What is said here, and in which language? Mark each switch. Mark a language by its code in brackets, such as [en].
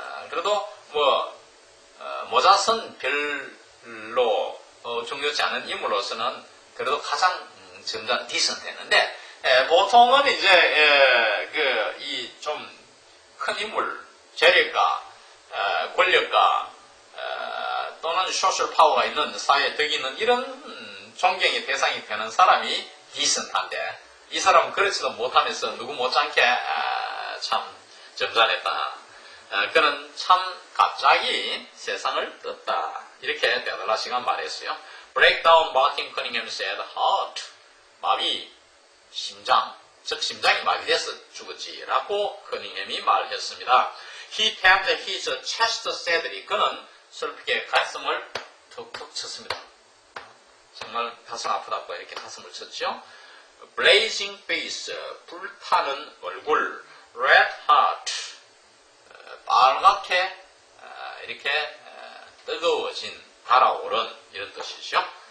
[ko] 그래도 모자 쓴 별로 중요치 않은 인물로서는 그래도 가장 정간 decent 했는데 보통은 이제 이 좀 큰 인물, 재력가, 권력가 또는 소셜 파워가 있는 사회에 덕이 있는 이런 존경의 대상이 되는 사람이 decent한데 이 사람은 그렇지도 못하면서 누구 못지않게 참 점잖했다. 그는 참 갑자기 세상을 떴다. 이렇게 데들라시가 말했어요. [en] Breakdown, Martin Cunningham said, heart, [ko] 마비, 심장, 즉 심장이 마비돼서 죽었지 라고 커닝햄이 말했습니다. [en] He tapped his chest sadly. [ko] 그는 슬프게 가슴을 툭툭 쳤습니다. 정말 가슴 아프다고 이렇게 가슴을 쳤죠. [en] Blazing face, [ko] 불타는 얼굴, [en] red heart, [ko] 빨갛게 이렇게 뜨거워진, 달아오른 이런 뜻이죠.